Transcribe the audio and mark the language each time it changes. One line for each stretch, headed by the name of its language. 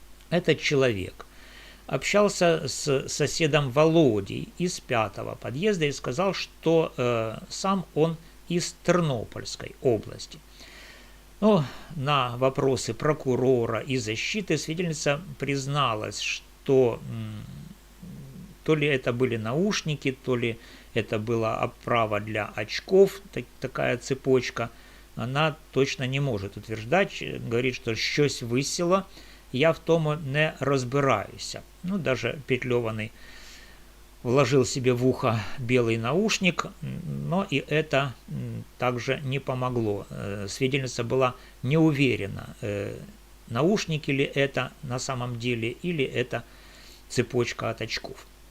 Russian: Этот человек общался с соседом Володей из 5-го подъезда и сказал, что сам он из Тернопольской области. На вопросы прокурора и защиты свидетельница призналась, что то ли это были наушники, то ли это была оправа для очков, такая цепочка. Она точно не может утверждать, говорит,
Ukrainian: що щось висіло, я в тому не розбираюся.
Russian: Даже Петлеваный вложил себе в ухо белый наушник, но и это также не помогло. Свидетельница была не уверена, наушники ли это на самом деле, или это цепочка от очков.